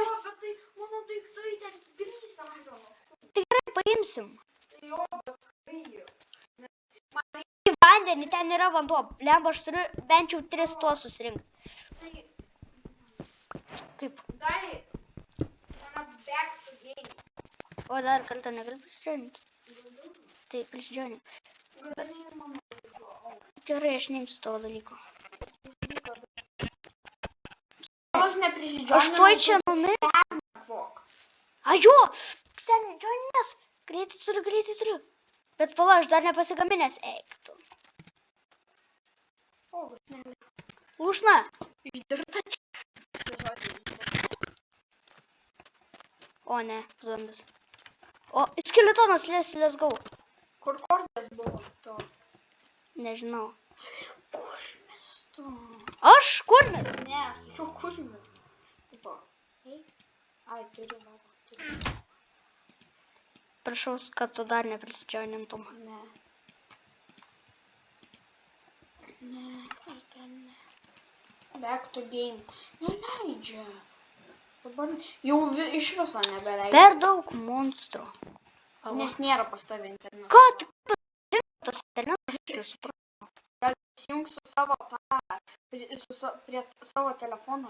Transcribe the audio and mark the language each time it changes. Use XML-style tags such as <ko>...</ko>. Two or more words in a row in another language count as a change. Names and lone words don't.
<lt>Jo, bet tai, mano daiktai ten 3 Irono. tikrai paimsim. Tai jo, bet kai. Į vandenį, ten yra vanduo. Blemba, aš turiu bent jau 3 tuos susirinkti. Tai, Kaip? dar, mano</lt> <en>back to game.</en> <lt>O dar kartą negali prisidžioninti. Tai prisidžioninti. Galinai mano. Gerai, aš neimsiu tavo dalyko. Aš neprisidžioninau. Aš tuoj čia numirsiu. Ajo! Seniai, džioninės. Greitai turiu. Bet pala, aš dar nepasigaminęs. Eik tu. O, lusnelė. Lūšna. Išdirta čia. O ne, zombis. O, skeletonas,</lt> <en>let's go.</en> <lt>Kur kordas buvo to? Nežinau. Kur mes to? Aš? Kur mes? Ne, aš sakiau, kur mes. Tipo, ei. Ai, turiu vado. Prašau, kad tu dar neprisidžionintum. Ne. Ne, ar ten ne.</lt> <en>Back to game.</en> <lt>Neleidžia. Dabar jau iš viso nebeleidžia. Per daug monstrų. Nes nėra pas tave interneto. Ką tik tas internetas iš visų? Gal įsijung su savo prie savo telefono.</lt>